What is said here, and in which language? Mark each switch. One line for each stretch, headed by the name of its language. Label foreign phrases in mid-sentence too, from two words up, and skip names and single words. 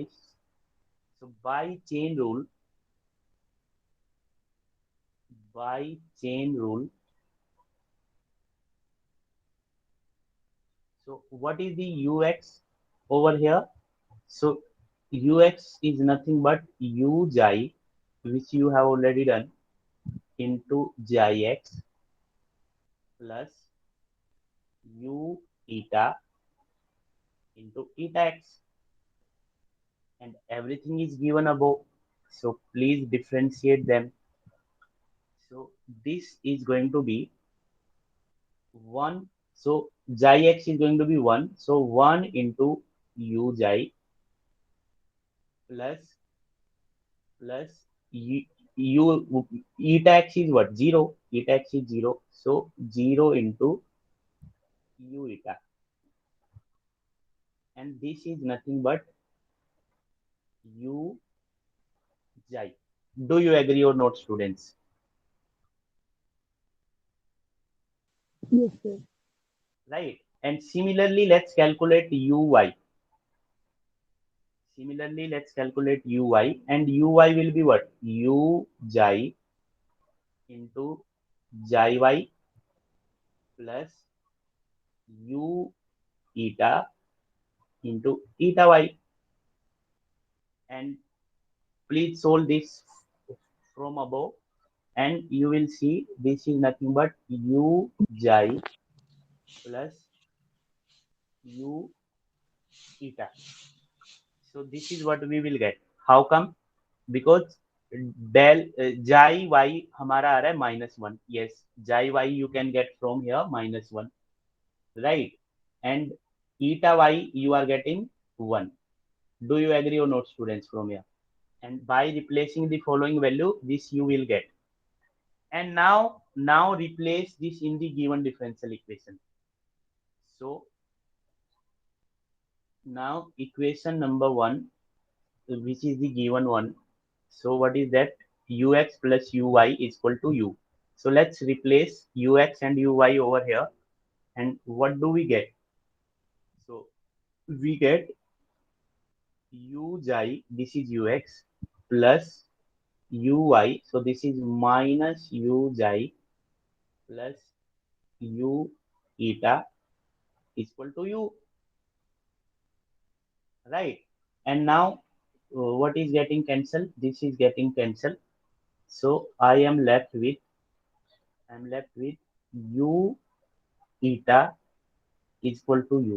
English: So by chain rule, so what is the ux over here? So ux is nothing but u xi, which you have already done, into xi x plus u eta into eta x, and everything is given above. So please differentiate them. So this is going to be 1. So xi x is going to be 1. So 1 into u xi plus u eta x is what? 0. Eta x is 0. So 0 into u eta. And this is nothing but u xi. Do you agree or not, students? Yes, sir. Right. And similarly, let's calculate uy. Similarly, let's calculate uy, and uy will be what? U xi into xi y plus u eta into eta y. And please solve this from above, and you will see this is nothing but u xi plus u eta. So this is what we will get. How come? Because del xi y
Hindi: हमारा आ रहा है
English: -1. Yes, xi y you can get from here -1, right? And eta y you are getting 1. Do you agree or not, students, from here? And by replacing the following value, this you will get. And now replace this in the given differential equation. So now equation number 1, which is the given one. So what is that? Ux plus uy is equal to u. So let's replace ux and uy over here. And what do we get? So we get u xi, this is ux, plus uy. So this is minus u xi plus u eta is equal to u, right? And now what is getting cancelled? This is getting cancelled. So I am left with u eta is equal to u.